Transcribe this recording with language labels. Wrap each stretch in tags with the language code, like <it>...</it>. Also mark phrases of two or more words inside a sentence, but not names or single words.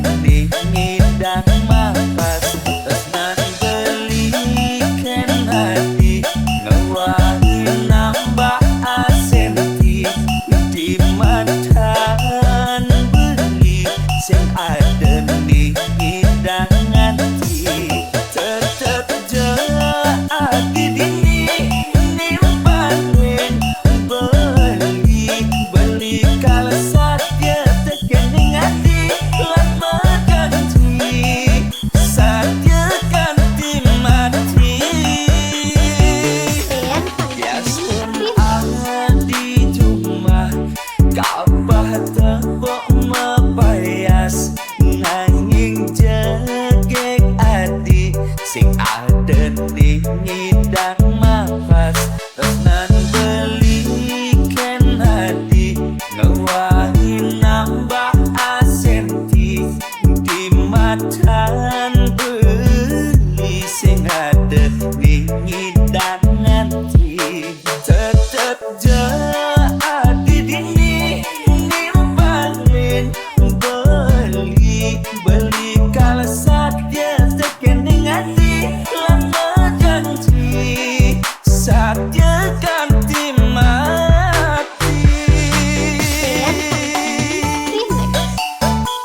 <ban>ning hidang makas tenan beli ken adi ngewahi nambah asenti di matan beli sing ada ning hidang ati tetep adi dini nimbalin</ban> <id>beli kalau sakit tekening hati lama ganti sakit ganti mati</id> <ban>Ean Funky biasun Remix. adi cuma kapah tepuk mepayas nanging jegek adi sing ada ning hidang makas tenan beli ken adi ngewahi nambah asenti di matan beli sing ada ning hidang ati tetep adi dini nimbalin</ban> <id>beli kalau sakit tekening hati lama janji sakit ganti mati</id> <ban>Remix.</ban>